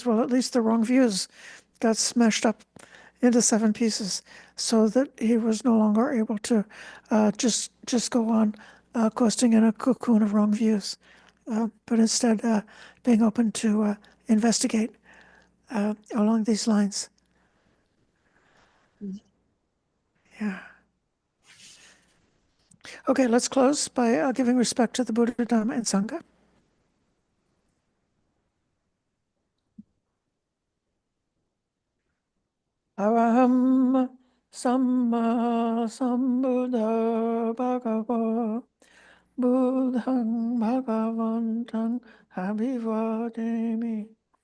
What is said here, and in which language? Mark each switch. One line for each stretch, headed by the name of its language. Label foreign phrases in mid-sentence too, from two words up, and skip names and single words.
English: Well, at least the wrong views got smashed up into 7 pieces, so that he was no longer able to just go on coasting in a cocoon of wrong views, but instead being open to investigate along these lines. Yeah. Okay, let's close by giving respect to the Buddha, Dhamma, and Sangha.
Pali: Araham Samma Sambuddha Bhagava Buddhang Bhagavantang Abhivademi